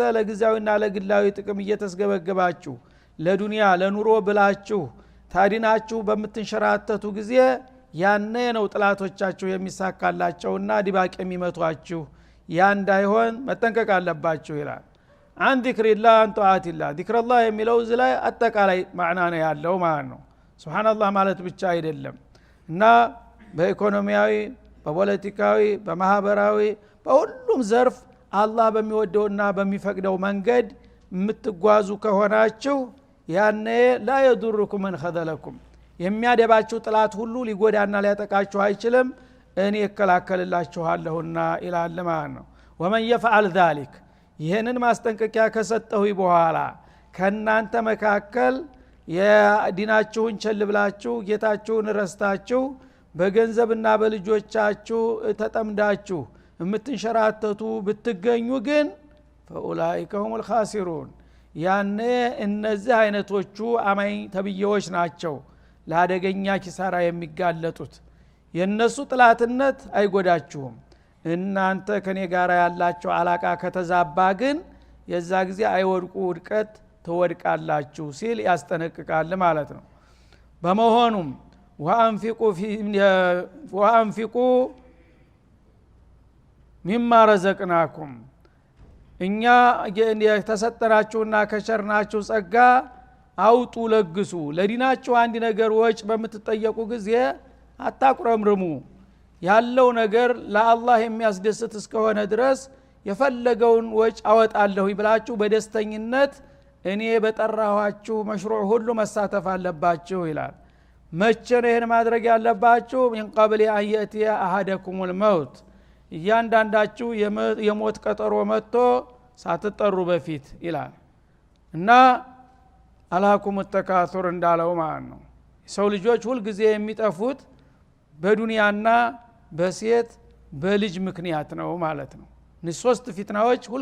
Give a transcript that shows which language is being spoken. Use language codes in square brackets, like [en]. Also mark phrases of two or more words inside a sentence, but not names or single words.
[am] ለግዚያዊና ለግላዊ ጥቅም እየተስገበገባችሁ ለዱንያ ለኑሮ ብላችሁ ታዲናችሁ በምትንሸራተቱ ጊዜ ያነ ነው ጥላቶቻችሁ የሚሳካላቸውና ዲባቅ የሚመቷችሁ ያ እንዳይሆን መጠንቀቅ አለባችሁ ይላል [ar] عن ذكر الله عن طاعة الله ذكر الله [am] የሚለው እዚህ ላይ አጠቃላይ ማዕና ነው ያለው ማለት ነው ሱብሃንአላህ ማለት ብቻ አይደለም እና በኢኮኖሚያዊ በፖለቲካዊ በማህበራዊ በሁሉም ዘርፍ አላህ በሚወደውና በሚፈቅደው መንገድ የምትጓዙ ከሆናችሁ ያኔ [ar] لا يضركم من خذلكم [am] የሚያደባችሁ ጥላት ሁሉ ሊጎዳና ሊያጠቃችሁ አይችልም እኔ እከላከልላችኋለሁና ኢላል ማለት ነው [ar] ومن يفعل ذلك [am] ይሄንን ማስጠንቀቂያ ከሰጠሁ በኋላ ከናንተ መካከል የዲናችሁን ቸልብላችሁ ጌታችሁን ረስታችሁ በገንዘብና በልጆቻችሁ ተጠምዳችሁ የምትንሸራተቱ ብትገኙ ግን [ar] فاولئك هم [am] الخاسرون ያኔ እነዚህ አይነቶቹ አማኝ ተብየዎች ናቸው ለአደገኛ ኪሳራ የሚጋለጡት የነሱ ጥላትነት አይጎዳችሁም እናንተ ከኔ ጋር ያላችሁ አላቃ ከተዛባ ግን የዛ ጊዜ አይወድቁ ውድቀት ተወድቃላችሁ ሲል ያስጠነቅቃል ማለት ነው በመሆኑም [ar] وانفقوا مما رزقناكم [am] እኛ የተሰጠናችሁና ከቸርናችሁ ጸጋ አውጡ ለግሱ ለዲናችሁ አንድ ነገር ወጭ በምትጠየቁ ጊዜ አታቁረምርሙ ያለው ነገር ለአላህ የሚያስደስት እስከሆነ ድረስ የፈለገውን ወጭ አወጣለሁ ይብላችሁ በደስተኝነት እኔ በጠራኋችሁ መሽሩዕ ሁሉ መሳተፍ አለባችሁ ይላል መቼ ነው ይሄን ማድረግ ያለባችሁ [ar] من قبل ان ياتي احدكم الموت [am] እያንዳንዳችሁ የሞት ቀጠሮ መጥቶ ሳትጠሩ በፊት ይላል እና [ar] ألهاكم التكاثر [am] እንዳለው ማለት ነው ሰው ልጆች ሁሉ ጊዜ የሚጠፉት በዱንያና በሴት በልጅ ምክንያት ነው ማለት ነው ሶስት ፊትናዎች ሁሉ